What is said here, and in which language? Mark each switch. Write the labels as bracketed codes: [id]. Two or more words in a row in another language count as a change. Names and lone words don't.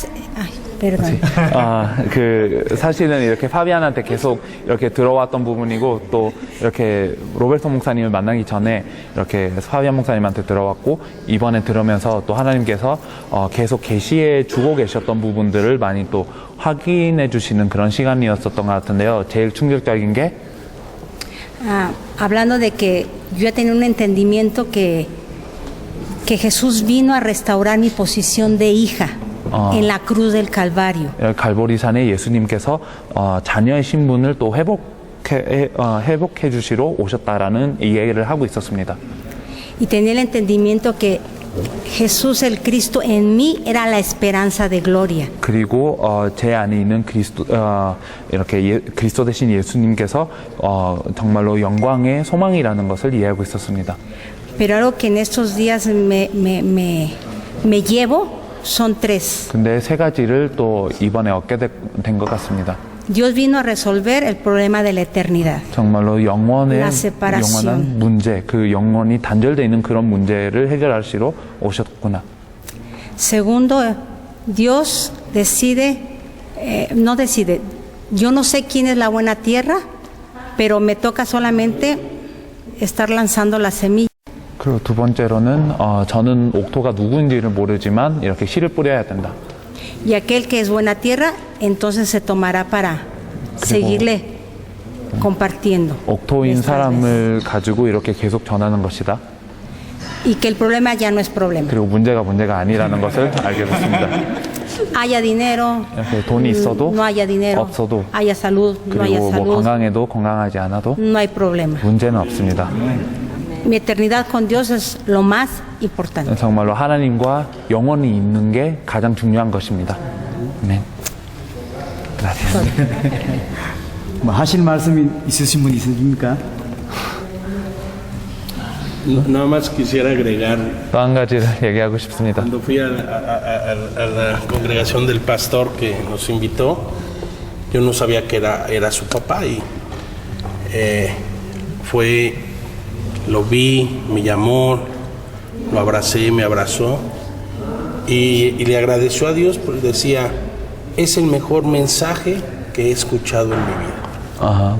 [es] Ay, perdón. [ko] 사실은 이렇게 파비안한테 계속 이렇게 들어왔던 부분이고 또 이렇게 로베르토 목사님을 만나기 전에 이렇게 파비안 목사님한테 들어왔고 이번에 들으면서 또 하나님께서 계속 계시해 주고 계셨던 부분들을 많이 또 확인해 주시는 그런 시간이었었던 것 같은데요. 제일 충격적인 게 [es] hablando de que yo ya tenía un entendimiento que Jesús vino a restaurar mi posición de hija. en la cruz del Calvario. [ko] 갈보리산에 예수님께서 자녀의 신분을 또 회복해 주시러 오셨다라는 이야기를 하고 있었습니다. [es] Y tenía el entendimiento que Jesús el Cristo en mí era la esperanza de gloria. [ko] 그리고 제 안에 있는 이렇게 그리스도 대신 예수님께서 정말로 영광의 소망이라는 것을 이해하고 있었습니다. [es] Pero algo que en estos días me llevo son tres. [ko] 근데 세 가지를 또 이번에 얻게 된 것 같습니다. [es] Dios vino a resolver el problema de la eternidad. [ko] 정말로 영원한 문제, 그 영원이 단절되어 있는 그런 문제를 해결하시러 오셨구나. [es] Segundo, Dios no decide. Yo no sé quién es la buena tierra, pero me toca solamente estar lanzando la semilla. [ko] 그리고 두 번째로는 저는 옥토가 누구인지를 모르지만 이렇게 씨를 뿌려야 된다. [es] Y aquel que es buena tierra, entonces se tomará para seguirle compartiendo. [ko] 옥토인 사람을 가지고 이렇게 계속 전하는 것이다. [es] Y que el problema ya no es problema. [ko] 그리고 문제가 아니라는 것을 알게 됐습니다. [es] Haya dinero, [ko] 돈이 있어도 [es] no haya dinero, [ko] 없어도 [es] haya salud, no haya [ko] 그리고 [es] salud, [ko] 건강해도 건강하지 않아도 [es] no hay problema. [ko] 문제는 없습니다. [es] Mi eternidad con Dios es lo más importante. [ko] 정말로 하나님과 영원히 있는 게 가장 중요한 것입니다. 네. 뭐 하실 말씀이 있으신 분 있으십니까? [es] Nada más quisiera agregar, [ko] 또 한 가지를 얘기하고 싶습니다. [es] cuando fui a la congregación del pastor que nos invitó, yo no sabía que era su papá y lo vi, me llamó, lo abracé, me abrazó y le agradeció a Dios porque decía, es el mejor mensaje que he escuchado en mi vida.